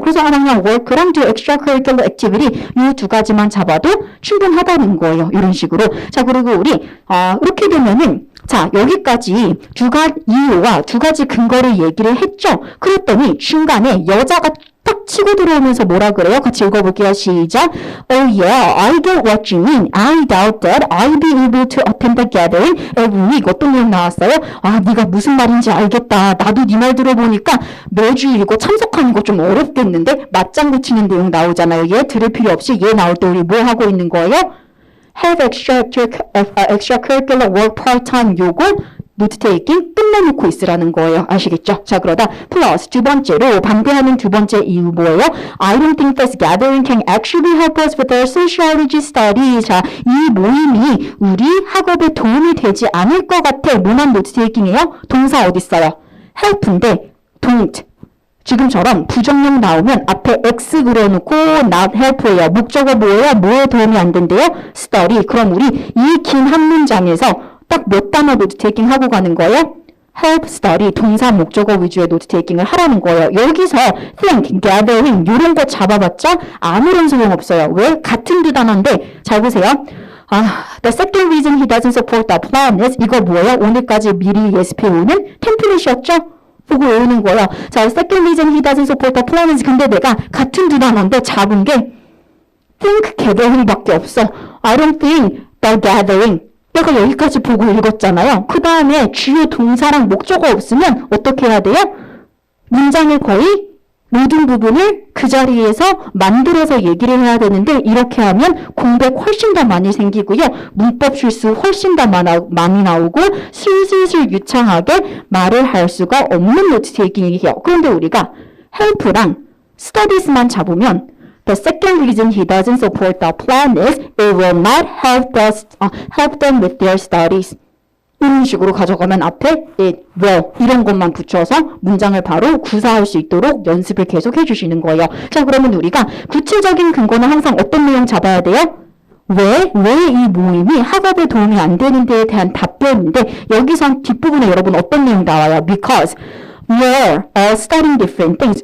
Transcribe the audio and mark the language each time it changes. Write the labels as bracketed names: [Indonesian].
[Korean] 그래서 그냥 work랑 [English] do extracurricular activity [Korean] 이 2가지만 잡아도 충분하다는 거예요. 이런 식으로. 자, 그리고 우리 이렇게 되면은 자, 여기까지 이유와 2가지 근거를 얘기를 했죠. 그랬더니 중간에 여자가 딱 치고 들어오면서 뭐라 그래요? 같이 읽어볼게요. 시작. [English] Oh yeah, I get what you mean. I doubt that I'll be able to attend the gathering every week. [Korean] 어떤 내용 나왔어요? 아, 네가 무슨 말인지 알겠다. 나도 네 말 들어보니까 매주 이거 참석하는 거 좀 어렵겠는데? 맞장구 치는 내용 나오잖아요. 얘 들을 필요 없이 얘 나올 때 우리 뭐 하고 있는 거예요? [English] Have extracurricular work part-time [Korean] 요거 노트 테이킹 끝내놓고 있으라는 거예요. 아시겠죠? 자, 그러다 플러스 두 번째로 반대하는 두 번째 이유 뭐예요? [English] I don't think this gathering can actually help us with our sociology study. [Korean] 자, 이 모임이 우리 학업에 도움이 되지 않을 것 같아. 뭐만 노트 테이킹이에요? 동사 어디 있어요? help인데 don't. 지금처럼 부정형 나오면 앞에 X 그려놓고 not help예요. 목적어 뭐예요? 뭐에 도움이 안 된대요? study. 그럼 우리 이 긴 한 문장에서 딱 몇 단어 노트 테이킹 하고 가는 거예요? help, study, 동사, 목적어 위주의 노트 테이킹을 하라는 거예요. 여기서 think, gathering 이런 거 잡아봤자 아무런 소용 없어요. 왜? 같은 두 단어인데 잘 보세요. [English] The second reason he doesn't support the plan is [Korean] 이거 뭐예요? 오늘까지 미리 예습해오는 템플릿이었죠? 보고 외우는 거예요. 자, [English] second reason he doesn't support the plan is [Korean] 근데 내가 같은 두 단어인데 잡은 게 think, gathering 밖에 없어. [English] I don't think the gathering [Korean] 내가 여기까지 보고 읽었잖아요. 그 다음에 주요 동사랑 목적어 없으면 어떻게 해야 돼요? 문장의 거의 모든 부분을 그 자리에서 만들어서 얘기를 해야 되는데 이렇게 하면 공백 훨씬 더 많이 생기고요. 문법 실수 훨씬 더 많이 나오고 술술술 유창하게 말을 할 수가 없는 노트 테이킹이에요. 그런데 우리가 help랑 studies만 잡으면 [English] The second reason he doesn't support the plan is it will not help them with their studies. [Korean] 이런 식으로 가져가면 앞에 it will 이런 것만 붙여서 문장을 바로 구사할 수 있도록 연습을 계속 해주시는 거예요. 자, 그러면 우리가 구체적인 근거는 항상 어떤 내용 잡아야 돼요? 왜 이 모임이 학업에 도움이 안 되는 데에 대한 답변인데 여기서 뒷부분에 여러분 어떤 내용 나와요? [English] Because we're all studying different things.